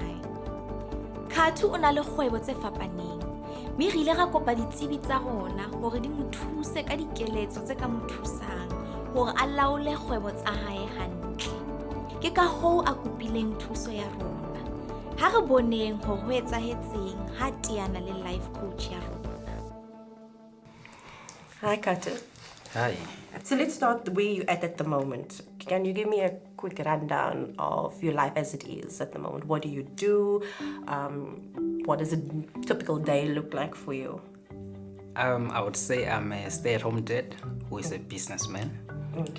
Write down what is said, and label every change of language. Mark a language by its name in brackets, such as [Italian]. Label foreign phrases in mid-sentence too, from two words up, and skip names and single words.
[Southern Sotho] Khathu o na le kgwebo tse fapaneng, mme re ile ra kopa ditsebi tsa rona hore di mo thuse ka dikeletso tse ka mo thusang hore a laole kgwebo tsa hae hantle. Ke ka hoo a kopileng thuso ya rona. Ha re boneng hore ho etsahetseng ha teana le [English] life coach [Southern Sotho] ya rona. [English] Hi, Khathu. Hi. So let's start where you're at the moment. Can you give me a quick rundown of your life as it is at the moment? What do you do? What does a typical day look like for you? I would say I'm a stay-at-home dad who is a businessman.